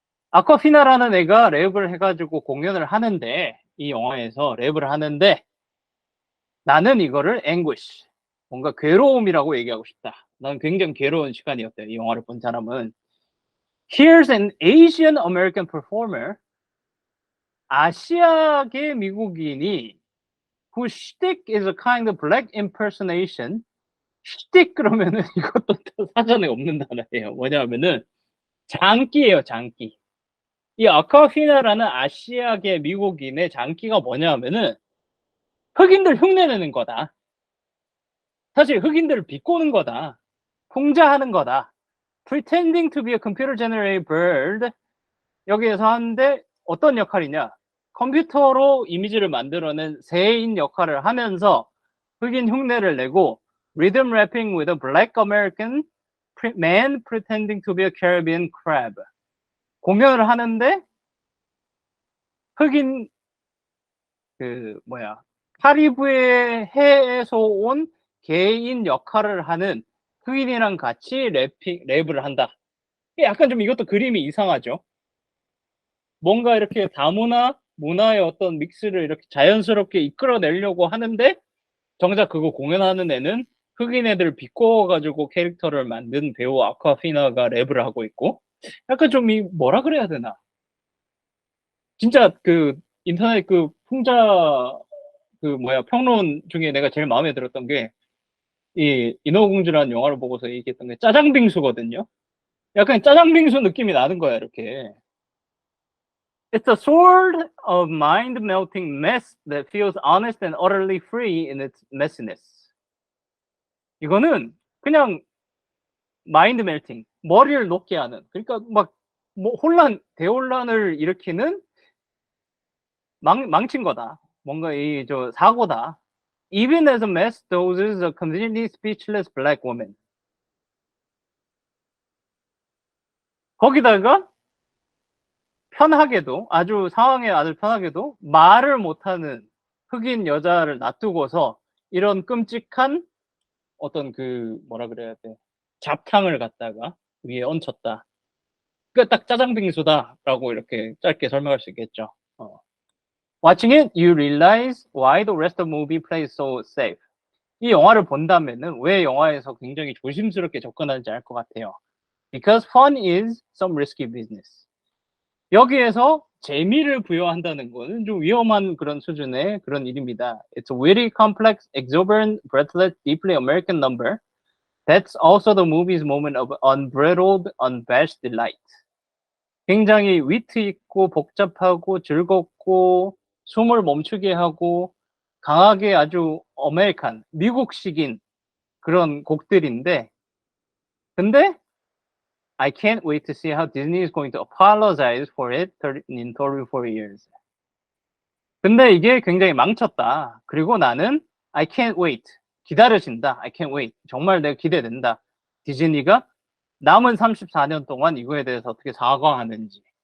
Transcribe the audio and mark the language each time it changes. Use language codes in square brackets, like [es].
[ko] 아쿠아피나라는 애가 랩을 해가지고 공연을 하는데 이 영화에서 랩을 하는데 나는 이거를 anguish, 뭔가 괴로움이라고 얘기하고 싶다. 난 굉장히 괴로운 시간이었대요. 이 영화를 본 사람은. [en] Here's an Asian American performer. [ko] 아시아계 미국인이 [en] whose shtick is a kind of black impersonation. [ko] shtick 그러면은 이것도 사전에 없는 단어예요. 뭐냐면은 장기예요, 장기. 이 아쿠아피나라는 아시아계 미국인의 장기가 뭐냐면은 흑인들 흉내내는 거다. 사실 흑인들을 비꼬는 거다. 풍자하는 거다. [en] Pretending to be a computer generated bird. [ko] 여기에서 하는데 어떤 역할이냐? 컴퓨터로 이미지를 만들어낸 새인 역할을 하면서 흑인 흉내를 내고 [en] rhythm rapping with a black American man pretending to be a Caribbean crab. [ko] 공연을 하는데 흑인 카리브해 해에서 온 개인 역할을 하는 흑인이랑 같이 랩을 한다. 약간 좀 이것도 그림이 이상하죠. 뭔가 이렇게 다문화, 문화의 어떤 믹스를 이렇게 자연스럽게 이끌어내려고 하는데 정작 그거 공연하는 애는 흑인 애들 비꼬아가지고 캐릭터를 만든 배우 아쿠아피나가 랩을 하고 있고 약간 좀 뭐라 그래야 되나. 진짜 그 인터넷 그 풍자 평론 중에 내가 제일 마음에 들었던 게 이 인어공주라는 영화를 보고서 얘기했던 게 짜장빙수거든요. 약간 짜장빙수 느낌이 나는 거야, 이렇게. [en] It's a sort of mind-melting mess that feels honest and utterly free in its messiness. [ko] 이거는 그냥 마인드 멜팅, 머리를 녹게 하는, 그러니까 막 뭐 대혼란을 일으키는 망친 거다. 뭔가 이 저 사고다. [en] Even as a mess doses a completely speechless black woman. [ko] 거기다가 편하게도 상황에 아주 편하게도 말을 못하는 흑인 여자를 놔두고서 이런 끔찍한 어떤 그 뭐라 그래야 돼 잡탕을 갖다가 위에 얹혔다. 그 딱 짜장빙수다라고 이렇게 짧게 설명할 수 있겠죠. [en] Watching it, you realize why the rest of the movie plays so safe. [ko] 이 영화를 본다면은 왜 영화에서 굉장히 조심스럽게 접근하는지 알 것 같아요. [en] Because fun is some risky business. [ko] 여기에서 재미를 부여한다는 것은 좀 위험한 그런 수준의 그런 일입니다. [en] It's a very complex, exuberant, breathless, deeply American number. That's also the movie's moment of unbridled, unabashed delight. [ko] 굉장히 위트 있고 복잡하고 즐겁고 숨을 멈추게 하고 강하게 아주 아메리칸, 미국식인 그런 곡들인데 근데 [en] I can't wait to see how Disney is going to apologize for it in 34 years. [ko] 근데 이게 굉장히 망쳤다. 그리고 나는 [en] I can't wait. [ko] 기다려진다. [en] I can't wait. [ko] 정말 내가 기대된다. 디즈니가 남은 34년 동안 이거에 대해서 어떻게 사과하는지.